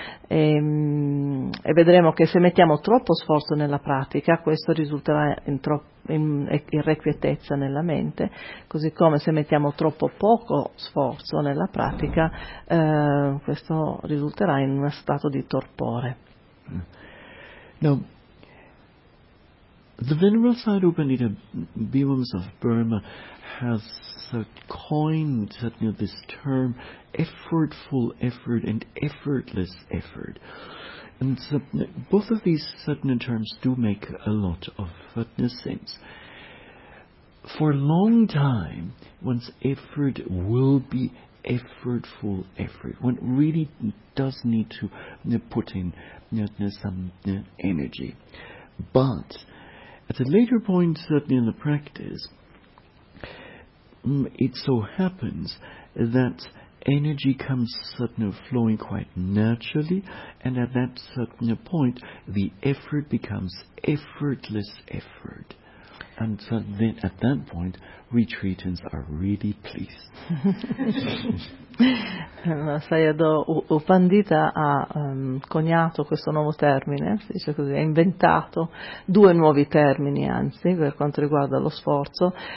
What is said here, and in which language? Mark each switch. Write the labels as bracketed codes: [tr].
[it] E vedremo che se mettiamo troppo sforzo nella pratica, questo risulterà irrequietezza nella mente, così come se mettiamo troppo poco sforzo nella pratica, questo risulterà in uno stato di torpore. [en] No. The Venerable Sayadaw Pandita Bhimamsa of Burma has coined, you know, this term, effortful effort and effortless effort. And so, both of these certain terms do make a lot of sense. For a long time, one's effort will be effortful effort. One really does need to put in some energy. But at a later point, certainly in the practice, it so happens that energy comes flowing quite naturally, and at that certain point, the effort becomes effortless effort. And so then at that point, retreatants are really pleased. [it] Sayadaw Pandita ha coniato questo nuovo termine, si dice così, ha inventato due nuovi termini, anzi, per quanto riguarda lo sforzo.